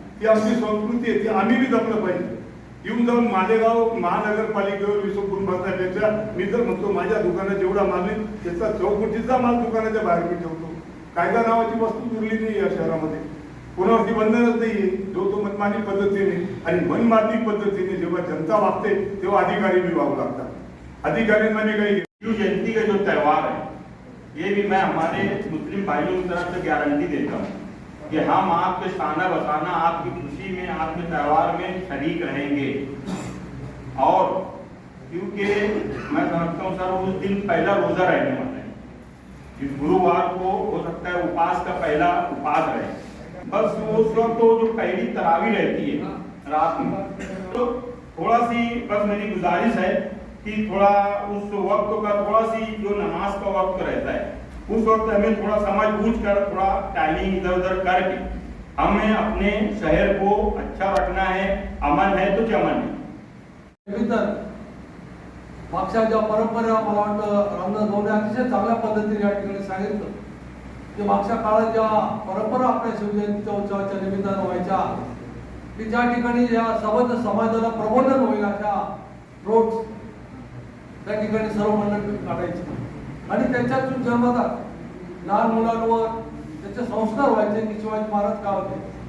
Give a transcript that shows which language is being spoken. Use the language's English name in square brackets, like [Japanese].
[Marathi] ती आमची संस्कृती आहे ती आम्ही बी जपलं पाहिजे. येऊन जाऊन मालेगाव महानगरपालिकेवर विसंबून बसण्यापेक्षा मी तर म्हणतो माझ्या दुकानात जेवढा माल आहे त्याचा चौकटीचा माल दुकानाच्या बाहेर मी ठेवतो. कायदा नावाची वस्तू उरली नाही या शहरामध्ये. कोणावरती बंधनच नाहीये. जो तो मनमानी पद्धतीने आणि मनमानी पद्धतीने जेव्हा जनता वागते तेव्हा अधिकारी भी वागू लागतात. अधिकाऱ्यांना भी काही [Hindi] हिंदू जयंती का जो त्यौहार है ये भी मैं हमारे मुस्लिम भाइयों की तरफ से गारंटी देता हूँ कि हम आपके शाना बसाना आपकी खुशी में आपके त्यौहार में शरीक रहेंगे. और क्योंकि मैं समझता हूँ सर उस दिन पहला रोजा रहने वाला है. इस गुरुवार को हो सकता है उपास का पहला उपास रहे. बस उस वक्त तो जो पहली तरावी रहती है रात में तो थोड़ा सी बस मेरी गुजारिश है कि थोड़ा उस वक्त का थोड़ा सी जो नमाज का वक्त रहता है उस वक्त हमें थोड़ा समझ बूझ कर थोड़ा टाइमिंग इधर उधर करके हमें अपने शहर को अच्छा रखना है। अमन है तो चमन है। [Marathi] मागच्या ज्या परंपरा मला वाटतं रामदास भाऊने अतिशय चांगल्या पद्धतीने या ठिकाणी सांगितलं की मागच्या काळात ज्या परंपरा आपल्या शिवजयंतीच्या उत्सवाच्या निमित्तानं व्हायच्या की ज्या ठिकाणी या समाजाला प्रबोधन होईल अशा रोड त्या ठिकाणी सर्व मंडळी काढायची आणि त्यांच्यातून जन्मतात लहान मुलांवर त्याचे संस्कार व्हायचे की शिवाजी महाराज का होते।